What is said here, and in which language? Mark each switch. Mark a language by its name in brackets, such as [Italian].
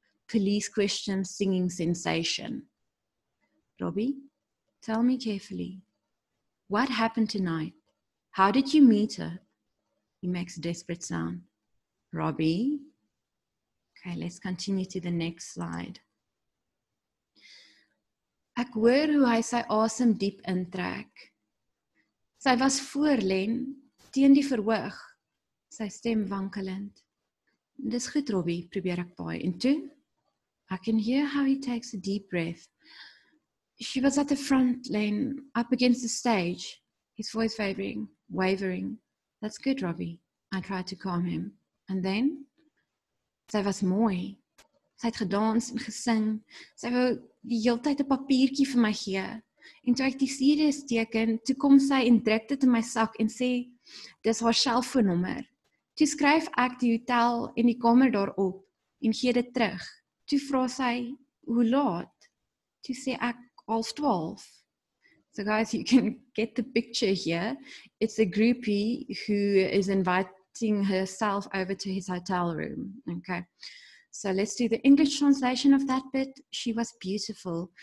[English] Police question singing sensation. Robbie, tell me carefully. What happened tonight? How did you meet her? He makes a desperate sound. Robbie. Okay, let's continue to the next slide. [Afrikaans] Ek hoor hoe hy sy asem diep intrek. Sy was voor Len, teen die verhoog, sy stem wankelend. Dis goed, Robbie, probeer ek paai. En toe? [English] I can hear how he takes a deep breath. She was at the front lane, up against the stage, his voice wavering. That's good, Robbie. I tried to calm him. And then? [Afrikaans] Sy was mooi. Sy het gedans en gesing. Sy wou die hele tyd 'n papiertjie vir my gee. En toe ek die series teken, toe kom sy en druk dit in my sak en sê, dis haar selfoonnommer. Toe skryf ek die hotel en die kamer daarop en gee dit terug. Toe vra sy, hoe laat? Toe sê ek, 11:30. [English] So guys, you can get the picture here. It's a groupie who is inviting herself over to his hotel room. Okay. So let's do the English translation of that bit. She was beautiful.